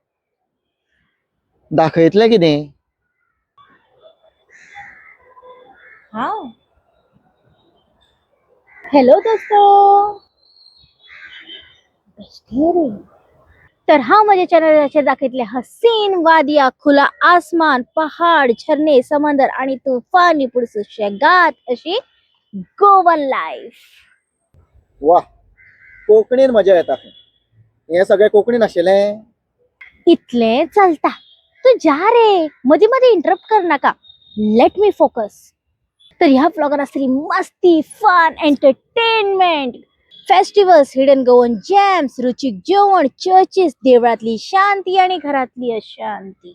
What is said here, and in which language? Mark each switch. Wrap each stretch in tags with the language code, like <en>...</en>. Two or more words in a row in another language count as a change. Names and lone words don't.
<kok>दाखयतलें कितें? हांव हॅलो दोस्तो. तर हांव म्हज्या चॅनलाचेर दाखयतलें</kok> <hi>हसीन वादिया, खुला आसमान,</hi> <kok>पहाड, झरणे, समंदर आणि तुफानी पुढे सुशेगाद अशी गोवन लाईफ. वा, कोंकणीन मजा येता. हें सगळें कोंकणीन आशिल्लें? इतलें चलता. तू जा रे, मदीं मदीं इंटरप्ट कर नाका.</kok> <en>Let me focus. तर ह्या ब्लॉगार आसतली मस्ती, fun, entertainment, festivals, hidden Goan gems, रुचीक जेवण, चर्चीस, देवळातली शांती आणि घरातली अशांती.</en>